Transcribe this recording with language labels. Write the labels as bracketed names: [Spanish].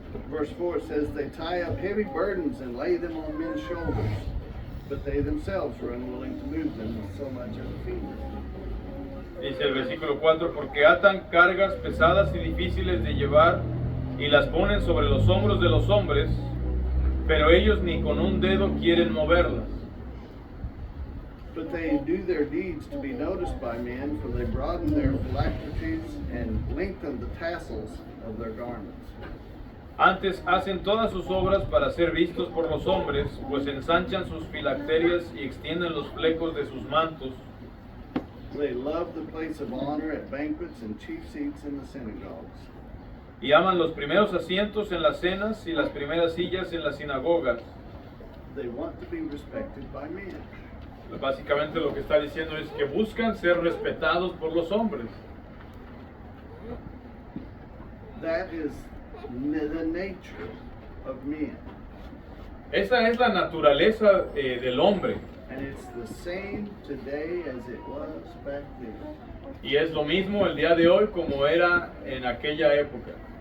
[English] Verse 4 says, they tie up heavy burdens and lay them on men's shoulders, but they themselves are unwilling to move them with so much as a finger. [Spanish] Dice el versículo 4, porque atan cargas pesadas y difíciles de llevar y las ponen sobre los hombros de los hombres, pero ellos ni con un dedo quieren moverlas. [English] But they do their deeds to be noticed by men, for they broaden their phylacteries and lengthen the tassels of their garments. [Spanish] Antes hacen todas sus obras para ser vistos por los hombres, pues ensanchan sus filacterias y extienden los flecos de sus mantos. [English] They love the place of honor at banquets and chief seats in the synagogues. [Spanish] Y aman los primeros asientos en las cenas y las primeras sillas en las sinagogas. [English] They want to be respected by men. [Spanish] Básicamente lo que está diciendo es que buscan ser respetados por los hombres. [English] That is the nature of men. [Spanish] Esa es la naturaleza del hombre. [English] And it's the same today as it was back then. [Spanish] Y es lo mismo el día de hoy como era en aquella época.